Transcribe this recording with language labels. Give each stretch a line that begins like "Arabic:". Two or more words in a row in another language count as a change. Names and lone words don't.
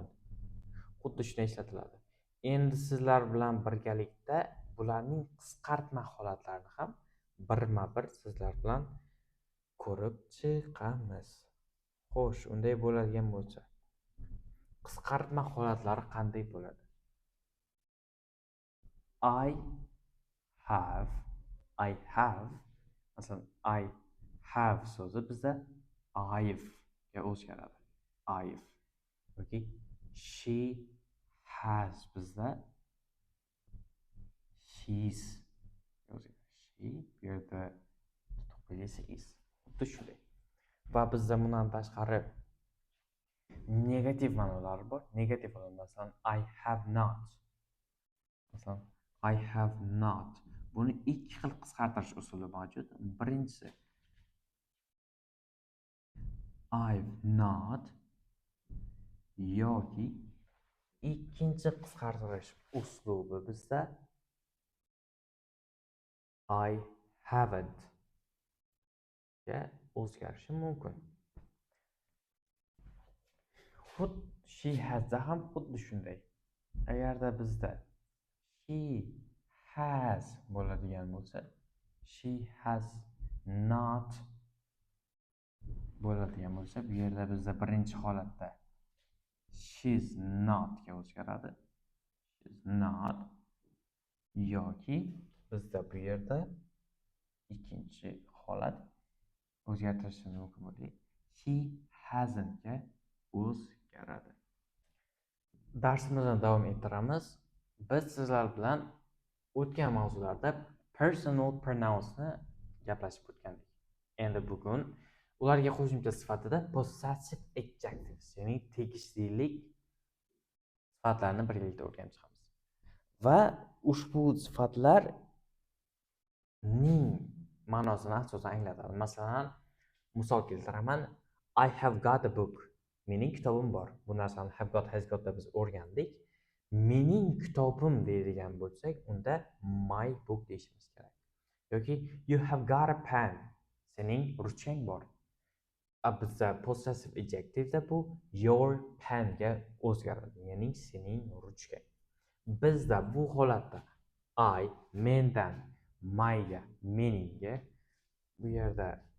Uzbek: Xuddi shunday ishlatiladi. Endi sizlar bilan birgalikda bularning qisqartma holatlarini ham birma-bir sizlar bilan ko'rib chiqamiz. Xo'sh, unday bo'ladigan bo'lsa, qisqartma holatlari qanday bo'ladi?
English: I have,
Uzbek: masalan,
English: I have
Uzbek: so'zi bizda I've ga o'zgaradi. I've. yoki
English: she has
Uzbek: bizda she's. She, bu yerda to'qqiz is. Xuddi shunday. Va bizda bundan tashqari negativ ma'nolari bor. Negativ ma'no, masalan,
English: I have not. Masalan, I have not.
Uzbek: Buni ikki xil qisqartirish usuli mavjud. Birinchisi
English: I've not
Uzbek: yoki ikkinchi qisqartirish uslubi bizda
English: I haven't
Uzbek: ga o'zgarishi mumkin.
English: She has
Uzbek: da ham xuddi shunday. Agarda bizda
English: she has
Uzbek: bo'ladigan bo'lsa,
English: she has not
Uzbek: bo'ladigan bo'lsa, bu yerda bizda birinchi holatda
English: she's not
Uzbek: ga o'zgaradi.
English: She's not
Uzbek: yoki bizda bu yerda ikkinchi holat o'zgartirishimiz mumkin bo'ladi.
English: She hasn't
Uzbek: ga o'zgaradi. Darsimizni davom ettiramiz. Biz sizlar bilan o'tgan mavzularda
English: personal pronounsni
Uzbek: gaplashib o'tgandik. Endi bugun ularga qo'shimcha sifatida
English: possessive adjectives,
Uzbek: ya'ni tegishlilik sifatlarini birgalikda o'rganib chiqamiz. Va ushbu sifatlarning ma'nosini asosan anglatadi. Masalan, misol keltiraman.
English: I have got a book.
Uzbek: Mening kitobim bor. Bu narsani
English: have got, has got
Uzbek: da biz o'rgandik. Mening kitobim deydigan bo'lsak, unda
English: my book
Uzbek: deyishimiz kerak.
English: Yoki you have got a pen.
Uzbek: Sening ruchkang bor. Bizda
English: possessive adjective'da
Uzbek: bu
English: your pen
Uzbek: ga o'zgaradi, ya'ni sening ruchkang. Bizda bu holatda I mendan my ga, meningga, bu yerda